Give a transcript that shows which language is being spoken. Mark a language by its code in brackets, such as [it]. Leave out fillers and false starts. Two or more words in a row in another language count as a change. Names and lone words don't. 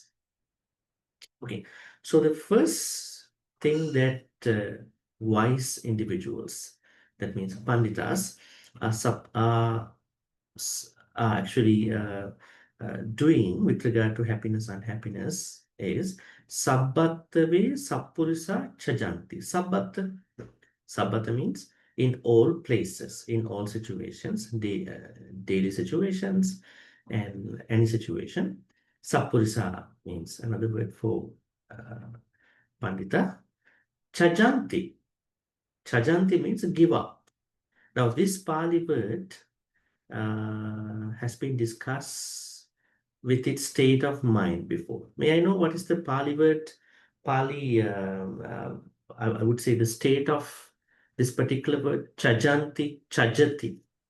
[en] Okay, so the first thing that wise individuals, that means panditas, are actually doing with regard to happiness and unhappiness is [pi] sabbatave sappurisa chajanti. [en] Sabbatta means in all places, in all situations, daily situations, and any situation. Sappurisa means another word for Pandita. Chajanti. Chajanti means give up. Now, this Pali word has been discussed with its state of mind before. May I know what is the Pali word? Pali, I would say the state of this particular word, [pi] chajanti, chajati.